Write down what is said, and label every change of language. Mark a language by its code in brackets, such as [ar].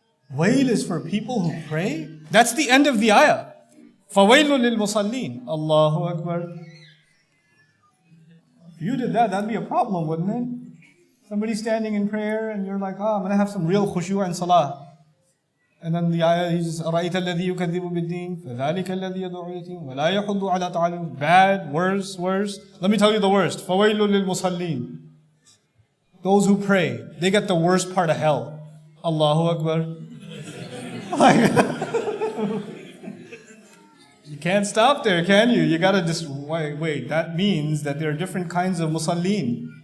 [en] Wail is for people who pray? That's the end of the ayah. [ar] فَوَيْلٌ لِلْمُصَلِّينَ Allahu Akbar. [en] If you did that, that'd be a problem, wouldn't it? Somebody standing in prayer and you're like, I'm going to have some real khushu' and salah. And then the ayah is, [ar] أَرَأَيْتَ الَّذِي يُكَذِّبُ بِالدِّينِ فَذَلِكَ الَّذِي يَدْعُو الْيَتِيمَ وَلَا يَحُضُّ عَلَىٰ طَعَامِ. [en] Bad, worse. Let me tell you the worst. [ar] فَوَيْلٌ لِلْمُصَلِّينَ. [en] Those who pray, they get the worst part of hell. Allahu Akbar. You can't stop there, can you? You gotta just, wait, that means that there are different kinds of musallin.